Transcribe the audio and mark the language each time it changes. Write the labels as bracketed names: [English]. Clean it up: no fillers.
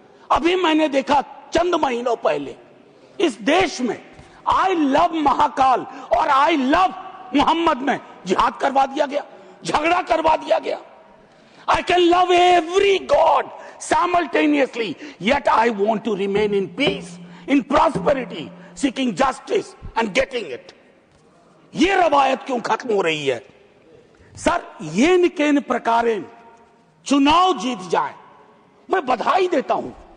[Hindi] अभी मैंने देखा चंद महीनों पहले इस देश में [English] I love [Hindi] महाकाल और आई लव मोहम्मद में जिहाद करवा दिया गया, झगड़ा करवा दिया गया। [English] I can love every God simultaneously, yet I want to remain in peace, in prosperity, seeking justice and getting it. [Hindi] ये रवायत क्यों खत्म हो रही है? सर, ये निकेन प्रकारेण चुनाव जीत जाए, मैं बधाई देता हूं।